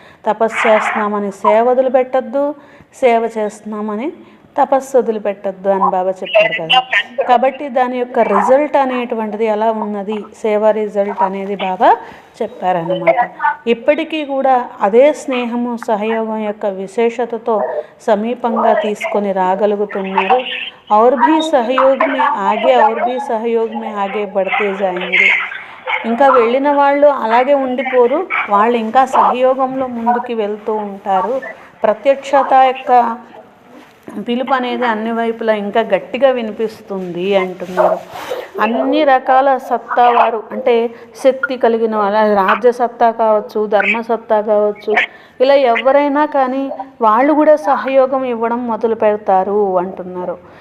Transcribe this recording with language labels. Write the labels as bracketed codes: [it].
[te] తపస్సు చేస్తున్నామని సేవ వదిలిపెట్టద్దు, సేవ చేస్తున్నామని తపస్సు వదిలిపెట్టద్దు అని బాబా చెప్పారు కదా. కాబట్టి దాని యొక్క రిజల్ట్ అనేటువంటిది ఎలా ఉన్నది, సేవ రిజల్ట్ అనేది బాబా చెప్పారన్నమాట. ఇప్పటికీ కూడా అదే స్నేహము సహయోగం యొక్క విశేషతతో సమీపంగా తీసుకొని రాగలుగుతున్నారు. [hi] और भी सहयोग में आगे बढ़ते जाएंगे. [te] ఇంకా వెళ్ళిన వాళ్ళు అలాగే ఉండిపోరు, వాళ్ళు ఇంకా సహయోగంలో ముందుకు వెళ్తూ ఉంటారు. ప్రత్యక్షత యొక్క పిలుపు అనేది అన్ని వైపులా ఇంకా గట్టిగా వినిపిస్తుంది అంటున్నారు. అన్ని రకాల సత్తా వారు, అంటే శక్తి కలిగిన వాళ్ళ, రాజ్యసత్తా కావచ్చు, ధర్మసత్తా కావచ్చు, ఇలా ఎవరైనా కానీ వాళ్ళు కూడా సహయోగం ఇవ్వడం మొదలు పెడతారు అంటున్నారు.